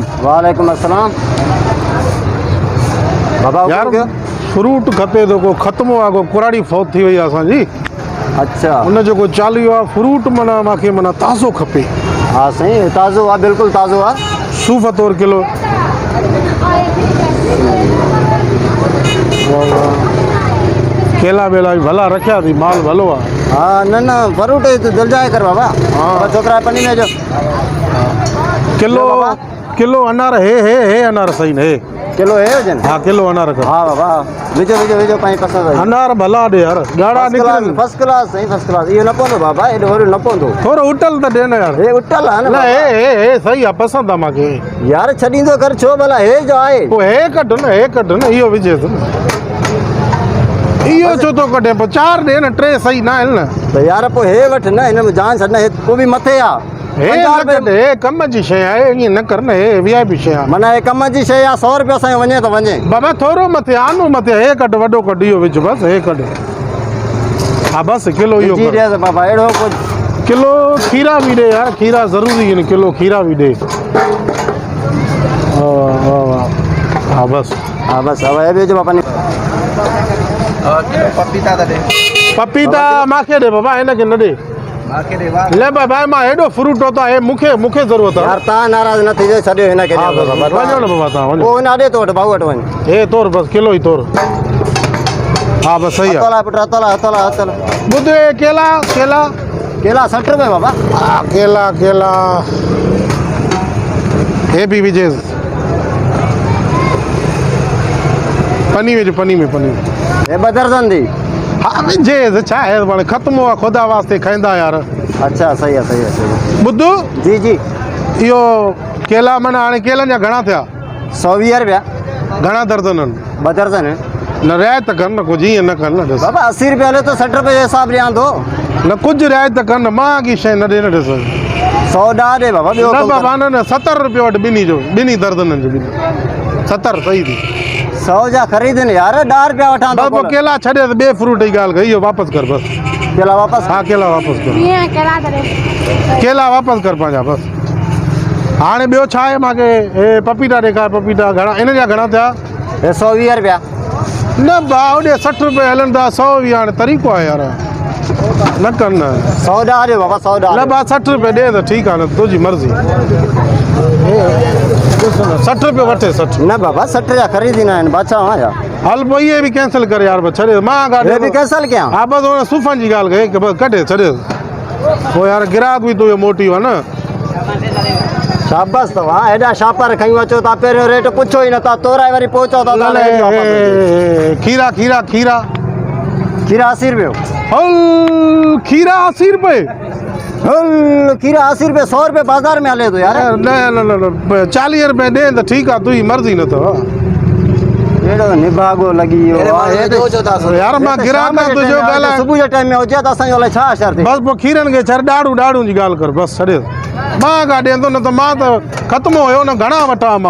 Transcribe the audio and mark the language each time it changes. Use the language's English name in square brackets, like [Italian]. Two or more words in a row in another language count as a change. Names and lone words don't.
[Arabic] वालेकुम अस्सलाम बाबा [Sindhi] यार फ्रूट खपे तो को ख़त्म हुआ को कुराड़ी फौत थी वही असांजी। अच्छा उन जो को चालीहो आहे फ्रूट माना मूंखे माना ताज़ो खपे। हाँ सही ताज़ो आहे बिल्कुलु ताज़ो आहे सूफ़ तौर किलो केला बेला भी भला रखिया थी माल भलो आहे। हाँ न फ्रूट दिल जाए कर बाबा हाँ। छोकरा पनी में जो किलो बाबा। किलो अनार हे अनार सही न हे किलो है वजन हाँ किलो अनार कर। हाँ बाबा विझो विझो विझो पाई पसंद आई अनार भला दे यार ॻाढ़ा निकिरनि फर्स्ट क्लास सही फर्स्ट क्लास ये न पवंदो बाबा एॾो वरी न पवंदो थोरो उटल त ॾे न यार। हे उटल आहे न न बाबा। हे सही आहे पसंदि आहे मूंखे। यार छॾींदो कर छो भला हे जो आहे पोइ हे कढ न इहो विझेसि न इहो छो थो कढे पोइ चारि ॾे न टे सही न आहिनि न। त यार पोइ हे वठ न हिन में जान छॾ न हे पोइ बि मथे आहे हे न कढ हे कम जी शइ आहे ईअं न कर न हे VIP शइ आहे। माना हे कम जी शइ आहे 100 रुपया असांजो वञे त वञे बाबा थोरो मथे आनो मथे हे कढ वॾो कढ इहो विझ बसि हे कढ हा बसि किलो इहो जी कर। ॾे बाबा अहिड़ो कुझु [Hindi] किलो खीरा भी दे यार खीरा ज़रूरी है किलो खीरा भी दे। हाँ बस [Sindhi] अब हे विझो बाबा पपीता दे पपीता माखे दे बाबा इनके न दे ले बाबा मां हेडो फ्रूट [Hindi] होता है [Sindhi] मुखे जरूरत है यार तव्हां नाराज़ न थी छॾियो हिन खे हाँ बस वञो न बाबा तव्हां वञो पोइ हिन ॾे तो वटि भाऊ वटि वञ हे तोर बस किलो ही तोर हाँ बस [Hindi] सही है। [Sindhi] हथोला पुट हथोला ॿुध केला केला केला 60 रुपए बाबा केला केला हे भी विझे पनी में पनी में हे 2 दर्जन दी हाँ विझे छा है पाण ख़त्म हुआ खुदा वास्ते खाईंदा यार। [Hindi] अच्छा सही है [Sindhi] ॿुध जी जी इहो केला माना हाणे केलनि जा घणा थिया 120 रुपया घणा दर्जन आहिनि 2 दर्जन है न रिआयत कर न कुझु ईअं न कर न ॾिस बाबा 80 रुपया ले तो 60 रुपए जो हिसाब ॾियां थो न कुझु रिआयत कर न महांगी शइ न ॾे न ॾिस 100 ॾा ॾे बाबा ॿियो न कमु बाबा न 70 रुपये वटि ॿिन्ही दर्जननि जो 70 सही थी 100 जा ख़रीद न यार 10 रुपया वठां थो बस केला छॾे त ॿिए फ्रूट जी ॻाल्हि कई इहो वापसि कर बसि केला वापस हा केला वापसि कर केला वापसि कर पंहिंजा बसि हाणे ॿियो छा आहे मूंखे हे पपीता ॾेखार पपीता घणा इन जा घणा थिया हे 120 रुपया न भाउ होॾे 60 रुपये हलनि था 100 बि हाणे तरीक़ो आहे यार न कर न 100 ॾा ॾियो बाबा 100 ॾा न भाउ 60 रुपये ॾे त ठीकु आहे न तुंहिंजी मर्ज़ी 60 रुपये वठे 60 न बाबा 60 जा ख़रीदी न आहिनि बादशाह आहियां हल पोइ इहे बि कैंसिल करे यार बसि छॾे मां हे बि गाॾी कैंसिल कयां हा बसि हुन सूफ़नि जी ॻाल्हि कई की बसि कढे छॾे पोइ यार ग्राहक बि तुंहिंजो मोटी आहे न शाबाश तव्हां हेॾा शापर खयूं अचो था पहिरियों रेट पुछो ई नथा तोराए वरी पहुचो था खीरा खीरा खीरा खीरा 80 रुपये हल खीरा 80 रुपये खीरा 80 रुपये 100 रुपये बाज़ार में हले थो यार न 40 रुपये ॾे त ठीकु आहे तुंहिंजी मर्ज़ी न अथव एड़ो निभागो लगी यार मां ग्राहक तुंहिंजो ॻाल्हाए सुबुह जे टाइम में हुजे त असांजो अलाए छा असर थिए बसि पोइ खीरनि खे छॾ ॾाढ़ूं जी ॻाल्हि कर बसि छॾे मां का ॾींदो न त मां त ख़त्म हुयो न घणा वठां मां